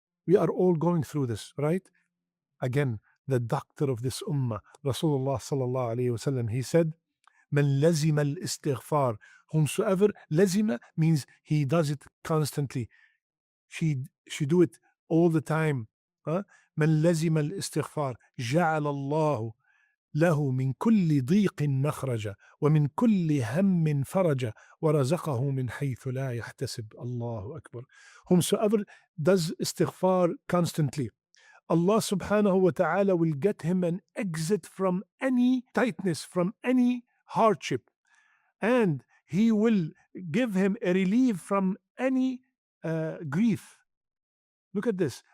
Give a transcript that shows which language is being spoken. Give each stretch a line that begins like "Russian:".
English: We are all going through this, right? Again, the doctor of this ummah, Rasulullah sallallahu alayhi wasallam, he said,
Arabic: "Man lazima al-istighfar."
English: Whomsoever lazima means he does it constantly. She do it all the time. Huh?
Arabic: من لزم الاستغفار جعل الله له من كل ضيق مخرجا ومن كل هم فرجا ورزقه من حيث لا يحتسب. الله أكبر.
English: Whomsoever does istighfar constantly, Allah subhanahu wa ta'ala will get him an exit from any tightness, from any hardship, and He will give him a relief from any grief. Look at this.